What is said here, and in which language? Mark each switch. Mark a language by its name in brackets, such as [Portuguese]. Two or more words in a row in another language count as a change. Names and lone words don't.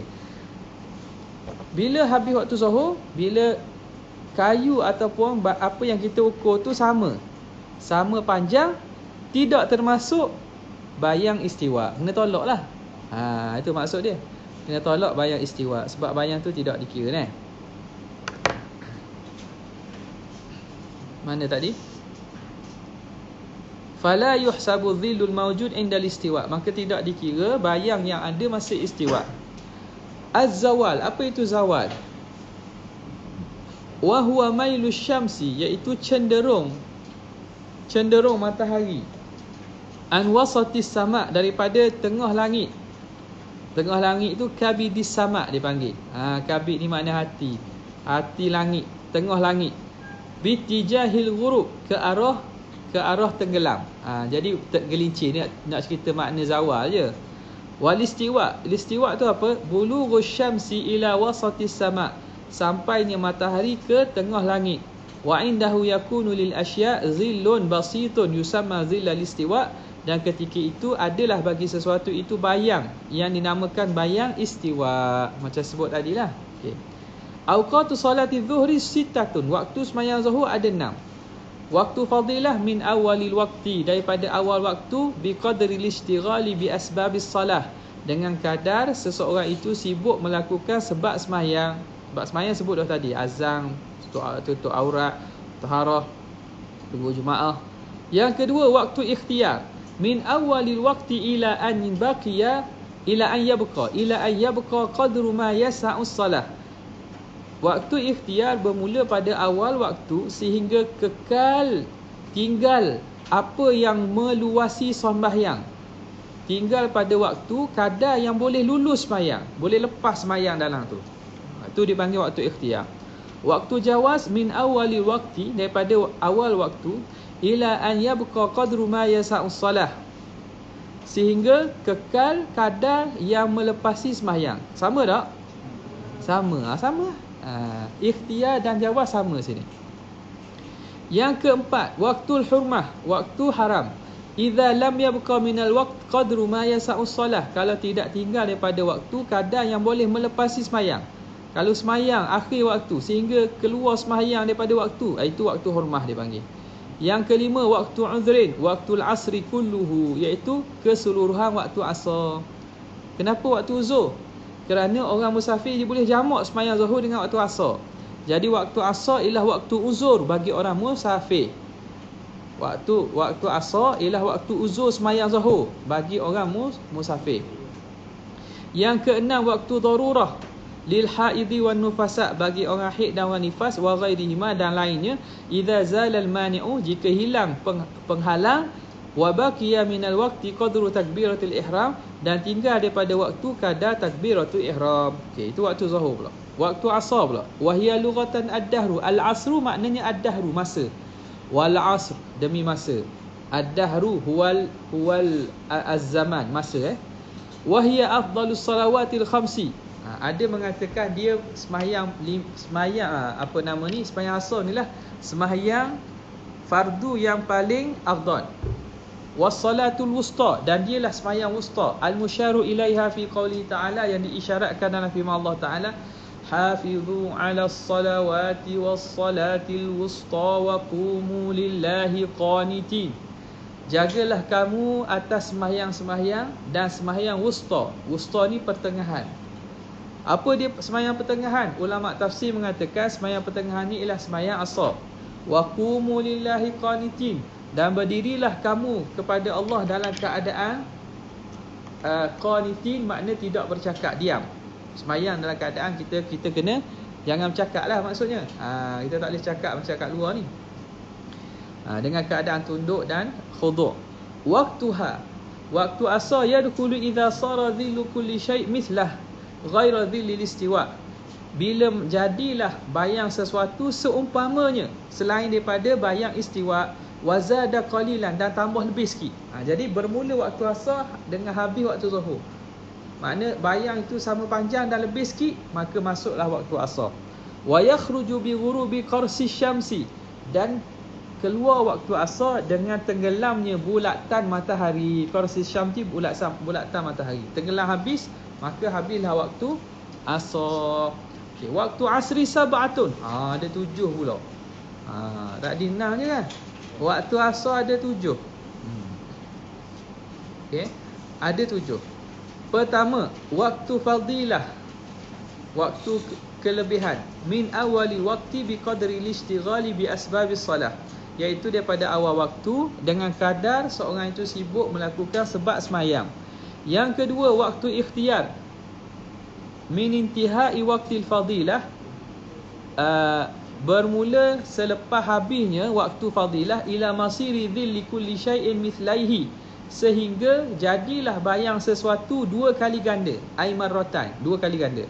[Malay] Bila habis waktu Zuhur, bila kayu ataupun apa yang kita ukur tu sama panjang, tidak termasuk bayang istiwa, kena tolak lah. Itu maksud dia, kena tolak bayang istiwa, sebab bayang tu tidak dikira Mana tadi? [Arabic] فلا يحسب الظل الموجود عند الاستواء, [Malay] maka tidak dikira bayang yang ada masa istiwa. Az-zawal, apa itu zawal? [Arabic] وهو ميل الشمس, [Malay] iaitu cenderung matahari, [Arabic] عن وسط السماء, [Malay] daripada tengah langit. Tengah langit tu [Arabic] كبد السماء [Malay] dipanggil. Kabid ni makna hati langit, tengah langit. [Arabic] باتجاه الغروب, [Malay] ke arah tenggelam. Jadi gelincir ni nak cerita makna zawal je. [Arabic] والاستواء. [Malay] Istiwa tu apa? [Arabic] بلوغ الشمس إلى وسط السماء. [Malay] Sampainya matahari ke tengah langit. [Arabic] وعنده يكون للأشياء ظل بسيط يسمى ظل الاستواء. [Malay] Dan ketika itu adalah bagi sesuatu itu bayang yang dinamakan bayang istiwa. Macam sebut tadilah. Okey. [Arabic] أوقات صلاة الظهر ستة. [Malay] Waktu sembahyang zuhur ada 6. [Arabic] وقت فضيلة من أول الوقت, [Malay] daripada awal waktu, [Arabic] بقدر الاشتغال بأسباب الصلاة, [Malay] dengan kadar seseorang itu sibuk melakukan sebab sembahyang. Sebab sembahyang sebut dah tadi, azan, tutup aurat, taharah, tunggu jemaah. Yang kedua, waktu ikhtiar, [Arabic] من أول الوقت إلى أن بقي إلى أن يبقى قدر ما يسع الصلاة. [Malay] Waktu ikhtiar bermula pada awal waktu sehingga kekal tinggal apa yang meluasi sembahyang. Tinggal pada waktu kadar yang boleh lulus sembahyang, boleh lepas sembahyang dalam tu. Itu dipanggil waktu ikhtiar. Waktu jawaz [Arabic] من أول الوقت, [Malay] daripada awal waktu, [Arabic] إلى أن يبقى قدر ما يسع الصلاة, [Malay] sehingga kekal kadar yang melepasi sembahyang. Sama tak? Sama. Sama. Ikhtiar dan jawaz sama sini. Yang keempat, [Arabic] وقت الحرمة, [Malay] waktu haram. [Arabic] إذا لم يبق من الوقت قدر ما يسع الصلاة, [Malay] kalau tidak tinggal daripada waktu kadar yang boleh melepasi sembahyang. Kalau sembahyang akhir waktu sehingga keluar sembahyang daripada waktu, itu waktu hurmah dipanggil. Yang kelima, [Arabic] وقت عذر، وقت العصر كله, [Malay] iaitu keseluruhan waktu asar. Kenapa waktu uzur? Kerana orang musafir dia boleh jamak sembahyang zuhur dengan waktu asar. Jadi waktu asar ialah waktu uzur bagi orang musafir. Waktu asar ialah waktu uzur sembahyang zuhur bagi orang musafir. Yang keenam, waktu darurah, [Arabic] للحائض والنفساء, [Malay] bagi orang haid dan orang nifas, [Arabic] وغيرهما, [Malay] dan lainnya. [Arabic] إذا زال المانع, [Malay] jika hilang penghalang, [Arabic] وبقي من الوقت قدر تكبيرة الإحرام, [Malay] dan tinggal daripada waktu kadar takbiratul ihram. Okey, itu waktu zuhur pula. Waktu asar pula, [Arabic] وهي لغة الدهر. [Malay] Al-asru maknanya ad-dahru, masa. [Arabic] والعصر, [Malay] demi masa. [Arabic] الدهر هو الزمان, masa. وهي أفضل الصلوات الخمس. [Malay] Ada mengatakan dia sembahyang sembahyang asar inilah sembahyang fardu yang paling afdal. [Arabic] والصلاة الوسطى, [Malay] dan dialah sembahyang wusta. [Arabic] المشار إليها في قوله تعالى, [Malay] yang diisyaratkan dalam firman Allah Ta'ala, [Arabic] حافظوا على الصلوات والصلاة الوسطى وقوموا لله قانتين. [Malay] Jagalah kamu atas sembahyang-sembahyang dan sembahyang wusta. Wusta ni pertengahan. Apa dia sembahyang pertengahan? Ulama tafsir mengatakan sembahyang pertengahan ni ialah sembahyang asar. [Arabic] وقوموا لله قانتين, [Malay] dan berdirilah kamu kepada Allah dalam keadaan qanitin, makna tidak bercakap, diam. Sembahyang dalam keadaan kita kena jangan bercakap lah maksudnya. Kita tak boleh cakap macam kat luar ni. Dengan keadaan tunduk dan khudu'. [Arabic] Waktuha, [Malay] waktu asar, [Arabic] يدخل إذا صار ظل كل شيء مثله غير ظل الاستواء, [Malay] bila jadilah bayang sesuatu seumpamanya selain daripada bayang istiwa, [Arabic] وزاد قليلا, [Malay] dan tambah lebih sikit. Jadi bermula waktu asar dengan habis waktu zuhur, makna bayang itu sama panjang dan lebih sikit, maka masuklah waktu asar. [Arabic] ويخرج بغروب قرص الشمس, [Malay] dan keluar waktu asar dengan tenggelamnya bulatan matahari. [Arabic] قرص الشمس [Malay] bulatan matahari. Tenggelam habis, maka habislah waktu asar. Okay, [Arabic] أوقات العصر سبعة, [Malay] ada 7 pula. Tak di 6 je kan. Waktu asar ada 7. Okey, ada 7. Pertama, waktu fadilah, waktu kelebihan, [Arabic] من أول الوقت بقدر الاشتغال بأسباب الصلاة, [Malay] iaitu daripada awal waktu dengan kadar seorang itu sibuk melakukan sebab sembahyang. Yang kedua, waktu ikhtiar, [Arabic] من انتهاء وقت الفضيلة, [Malay] bermula selepas habisnya waktu fadilah, [Arabic] إلى مصير ظل كل شيء مثليه, [Malay] sehingga jadilah bayang sesuatu 2 kali ganda, [Arabic] أي مرتين, [Malay] 2 kali ganda.